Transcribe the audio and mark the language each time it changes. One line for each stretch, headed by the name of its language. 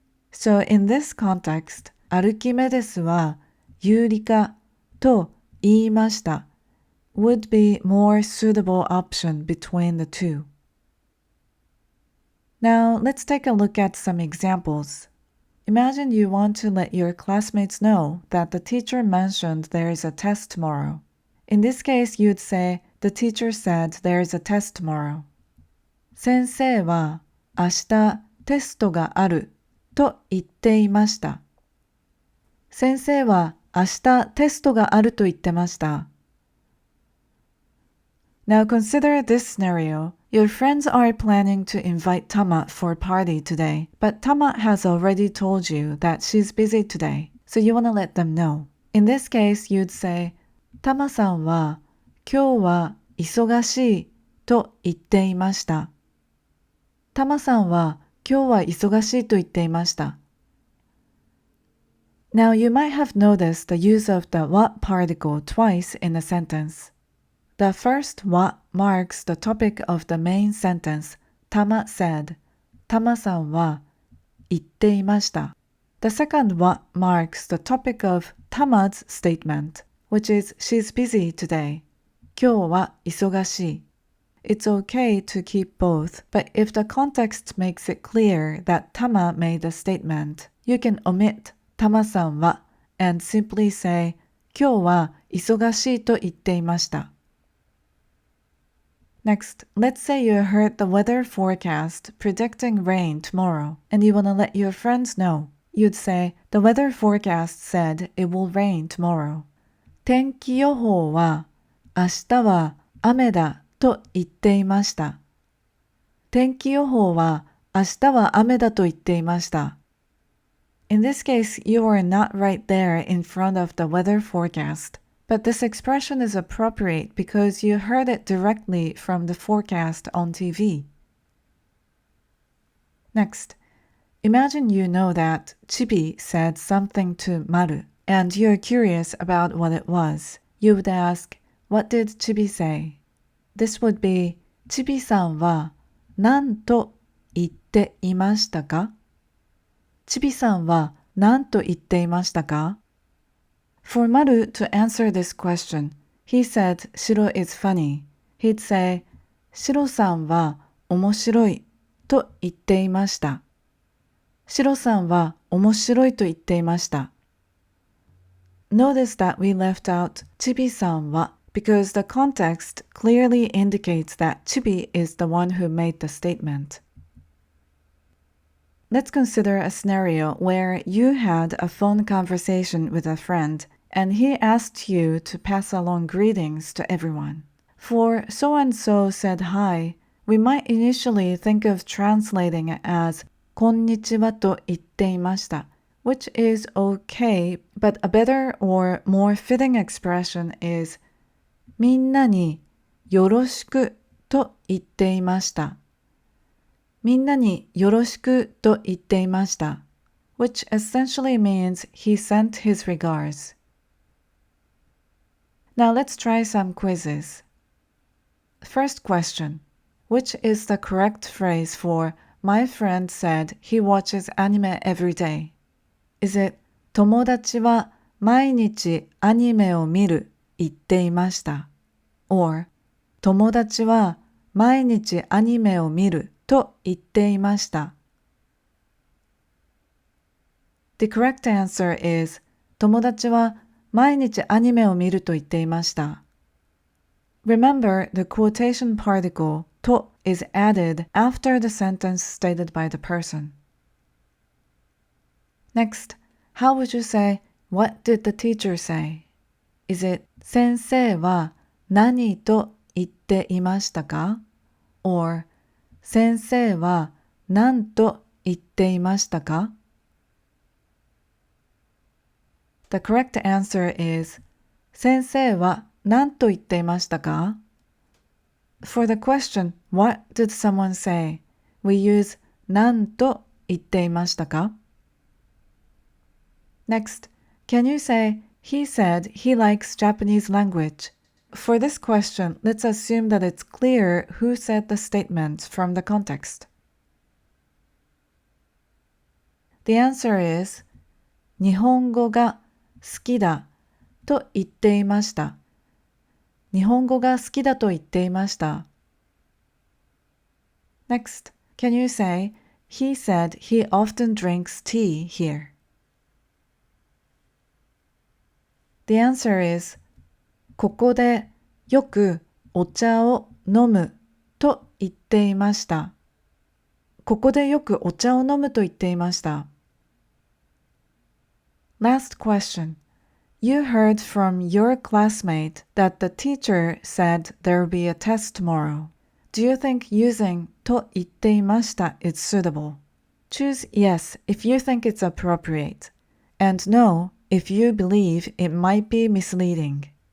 English: So in this context,
Japanese: アルキメデスはユリカと言いました
English: would be more suitable option between the two. Now, let's take a look at some examples. Imagine you want to let your classmates know that the teacher mentioned there is a test tomorrow. In this case, you'd say, the teacher said there is a test tomorrow.
Japanese: 先生は明日テストがあると言っていました。先生は明日テストがあると言ってました。
English: Now consider this scenario. Your friends are planning to invite Tama for a party today, but Tama has already told you that she's busy today, so you want to let them know. In this case, you'd say,
Japanese: タマさんは今日は忙しいと言っていました。タマさんは今日は忙しいと言っていました。
English: Now you might have noticed the use of the what particle twice in a sentence. The first what marks the topic of the main sentence. Tama said.
Japanese: タマさんは言っていました。
English: The second what marks the topic of Tama's statement, which is she's busy today.
Japanese: 今日は忙しい。
English: It's okay to keep both, but if the context makes it clear that Tama made the statement, you can omit タマさんは and simply say
Japanese: 今日は忙しいと言っていました。
English: Next, let's say you heard the weather forecast predicting rain tomorrow, and you want to let your friends know. You'd say, the weather forecast said it will rain tomorrow.
Japanese: 天気予報は明日は雨だと言っていました。天気予報は明日は雨だと言っていました。
English: In this case, you are not right there in front of the weather forecast. But this expression is appropriate because you heard it directly from the forecast on TV. Next, imagine you know that Chibi said something to Maru, and you're curious about what it was. You would ask, what did Chibi say? This would be,
Japanese: Chibi さんは何と言っていましたか? Chibi さんは何と言っていましたか?
English: For Maru to answer this question, he said Shiro is funny. He'd say,
Japanese: シロさんは面白いと言っていました。シロさんは面白いと言っていました。
English: Notice that we left out ちびさんは because the context clearly indicates that Chibi is the one who made the statement. Let's consider a scenario where you had a phone conversation with a friend and he asked you to pass along greetings to everyone. For so-and-so said hi, we might initially think of translating it as
Japanese: こんにちはと言っていました,
English: which is okay, but a better or more fitting expression is
Japanese: みんなによろしくと言っていました。みんなによろしくと言っていました,
English: which essentially means he sent his regards. Now let's try some quizzes. First question. Which is the correct phrase for my friend said he watches anime every day? Is it
Japanese: 友達は毎日アニメを見る言っていました
English: or
Japanese: 友達は毎日アニメを見ると言っていました
English: The correct answer is
Japanese: 友達は毎日アニメを見ると言っていました
English: Remember, the quotation particle と is added after the sentence stated by the person. Next, how would you say, what did the teacher say? Is it
Japanese: 先生は何と言っていましたか
English: or
Japanese: 先生は何と言っていましたか
English: The correct answer is
Japanese: 先生は何と言っていましたか
English: For the question, what did someone say? We use
Japanese: 何と言っていましたか
English: Next, can you say, he said he likes Japanese language? For this question, let's assume that it's clear who said the statement from the context. The answer is,
Japanese: 日本語が好きだと言っていました。日本語が好きだと言っていました。
English: Next, can you say, he said he often drinks tea here? The answer is,
Japanese: ここでよくお茶を飲むと言っていました。ここでよくお茶を飲むと言っていました。
English: Last question. You heard from your classmate that the teacher said there will be a test tomorrow. Do you think using
Japanese: と言っていました
English: is suitable? Choose yes if you think it's appropriate, and no if you believe it might be misleading.